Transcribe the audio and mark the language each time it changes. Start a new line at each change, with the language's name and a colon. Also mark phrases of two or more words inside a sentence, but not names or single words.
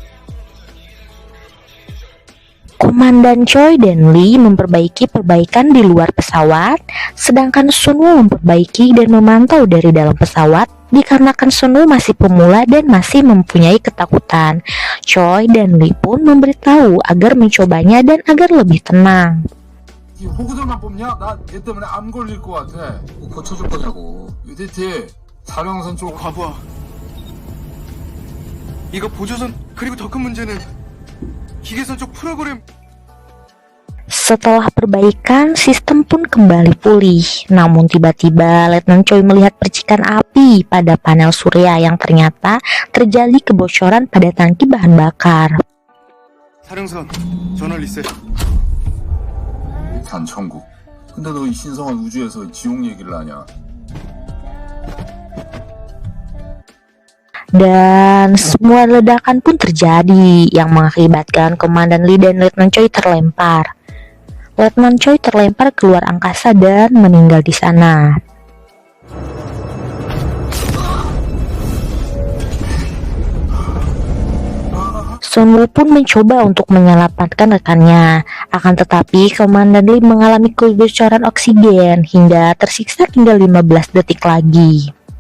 Indonesian: Komandan Choi dan Lee memperbaiki perbaikan di luar pesawat, sedangkan Sunwoo memperbaiki dan memantau dari dalam pesawat. Dikarenakan Sunwoo masih pemula dan masih mempunyai ketakutan, Choi dan Lee pun memberitahu agar mencobanya dan agar lebih tenang.
Korean: 호구들만 뽑냐? 나 얘 때문에 암 걸릴 것 같아. 고쳐줄 거냐고. UDT 사령선 쪽 과부하. 이거 보조선 그리고 더 큰 문제는 기계선 쪽 프로그램.
Indonesian: Setelah perbaikan, sistem pun kembali pulih. Namun tiba-tiba Letnan Choi melihat percikan api pada panel surya yang ternyata terjadi kebocoran pada tangki bahan bakar.
Korean: 사령선 전원 리셋. 단 천국. 근데 너 이 신성한 우주에서 지옥 얘기를 하냐?
Indonesian: Dan semua ledakan pun terjadi yang mengakibatkan Komandan Lee dan Letnan Choi terlempar. Letnan Choi terlempar keluar angkasa dan meninggal di sana. Sunwoo pun mencoba untuk menyelamatkan rekannya, akan tetapi Komandan Lee mengalami kebocoran oksigen hingga tersiksa tinggal 15 detik lagi.